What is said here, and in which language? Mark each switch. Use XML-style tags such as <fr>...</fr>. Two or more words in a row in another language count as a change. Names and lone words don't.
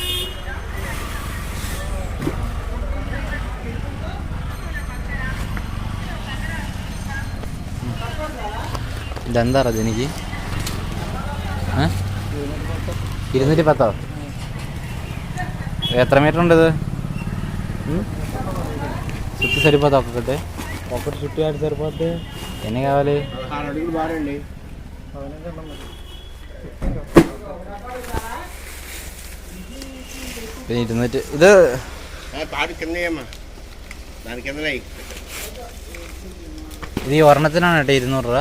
<ml>ഇതെന്താ അറിയാം എനിക്ക് 210. എത്ര മീറ്റർ ഉണ്ട് ഇത്?</ml> <te>చుట్టూ సరిపోతా ఒక్కొక్కటి చుట్టూ ఆడి సరిపోద్ది. ఎన్ని కావాలి? 200.</te> <ml>ഇത് ഈ ഒരെണ്ണത്തിനാണ് കേട്ടോ 200 രൂപ.</ml>